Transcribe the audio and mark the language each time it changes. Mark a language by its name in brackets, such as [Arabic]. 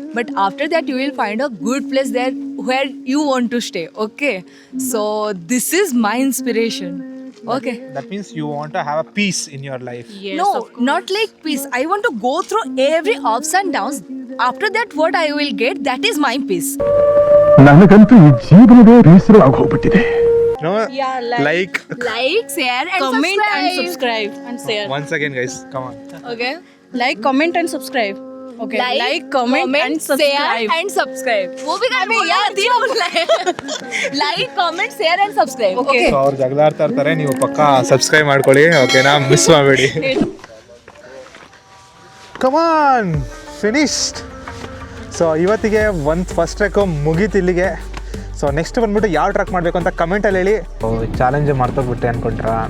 [English] But after that, you will find a good place there where you want to stay. Okay. So this is my inspiration. Okay. that means you want to have a peace in your life. No, not like peace. I want to go through every ups and downs. After that, what I will get, that is my peace. [Kannada] ನನಗಂತೂ ಈ ಜೀವನವೇ ಬೇಸರವಾಗಿ ಹೋಗ್ಬಿಟ್ಟಿದೆ. [English] No, like Like, share, and Comment subscribe. and subscribe and share. once again, guys, come on. Okay. Like, comment and subscribe. Okay. Like, comment and share, subscribe. and subscribe. [Hindi] वो भी करना है यार, तीनों [English] like, comment, share, and subscribe. Okay. [Kannada] So ಅವ್ರು ಜಗಳಾಡ್ತಾ ಇರ್ತಾರೆ, ನೀವು ಪಕ್ಕ ಸಬ್ಸ್ಕ್ರೈಬ್ ಮಾಡ್ಕೊಳ್ಳಿ. ಓಕೆನಾ, ಮಿಸ್ ಮಾಡಬೇಡಿ. [English] Come on, finished. [Kannada] ಸೊ ಇವತ್ತಿಗೆ ಒಂದು ಫಸ್ಟ್ ಟ್ರ್ಯಾಕು ಮುಗೀತು ಇಲ್ಲಿಗೆ. ಸೊ ನೆಕ್ಸ್ಟ್ ಬಂದ್ಬಿಟ್ಟು ಯಾವ ಟ್ರ್ಯಾಕ್ ಮಾಡಬೇಕು ಅಂತ ಕಮೆಂಟಲ್ಲಿ ಹೇಳಿ. ಚಾಲೆಂಜ್ ಮಾಡ್ತೋಗ್ಬಿಟ್ಟೆ ಅಂದ್ಕೊಂಡ್ರ?